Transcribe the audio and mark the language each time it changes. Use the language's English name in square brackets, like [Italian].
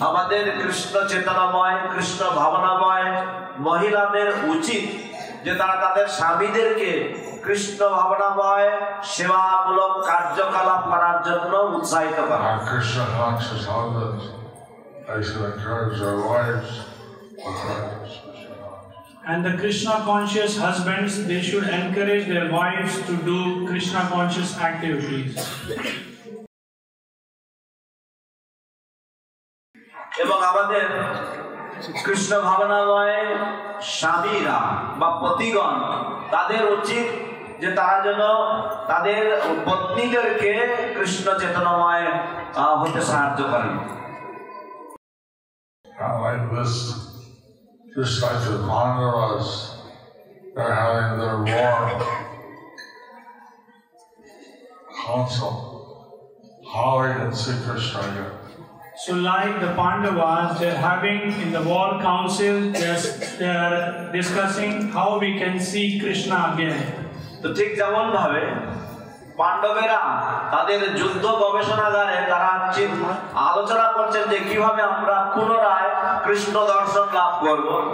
[Bangla] আমাদের কৃষ্ণ চেতনাময়, কৃষ্ণ ভাবনাময় মহিলাদের উচিত যে তারা তাদের স্বামীদেরকে কৃষ্ণ ভাবনাময় সেবামূলক কার্যকলাপ করার জন্য উৎসাহিত করা। [English] Krishna conscious husbands, they should encourage their wives to practice. And the Krishna conscious husbands, they should encourage their wives to do Krishna conscious activities. [Bangla] এবং আমাদের কৃষ্ণ ভাবনাময় স্বামীরা বা পতিগণ তাদের উচিত যে তারা যেন তাদের পত্নীদেরকে কৃষ্ণ চেতনাময় হতে সাহায্য করেন। [English] Like this type of Pandavas, they're having their war council. How we can see Krishna again. So like the Pandavas, they're having in the war council, they're discussing how we can see Krishna again. [Bangla] তো ঠিক যেমন ভাবে পাণ্ডবেরা তাদের যুদ্ধ গবেষণাগারে তারা আলোচনা করছেন যে কিভাবে আমরা পুনরায় কৃষ্ণ দর্শন লাভ করব।